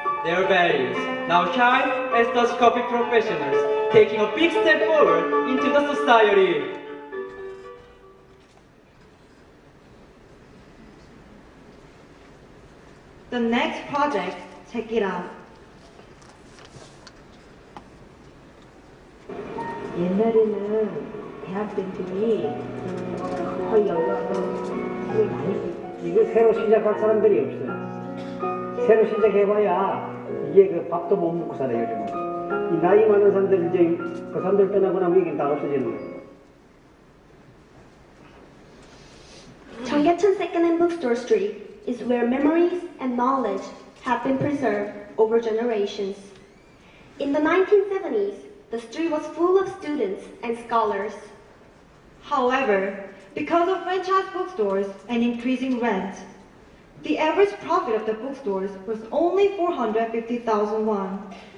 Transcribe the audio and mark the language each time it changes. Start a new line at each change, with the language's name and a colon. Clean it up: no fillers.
English: Their values now shine as Dutch coffee professionals, taking a big step forward into the society. The next project, check it out.
Korean: 옛날에는 대학생들이 거의 연락을 많이 이거 새로 시작할 사람들이 없어요. 새로 시작해봐야 이게 그 밥도 못 먹고 살아요, 요즘은. 이 나이 많은 사람들 이제 그 사람들 떠나고 나면 이게 다 없어지는 거예요.
English: Cheonggyecheon Second-hand Bookstore Street is where memories and knowledge have been preserved over generations. In the 1970s, the street was full of students and scholars. However, because of franchise bookstores and increasing rent, the average profit of the bookstores was only 450,000 won.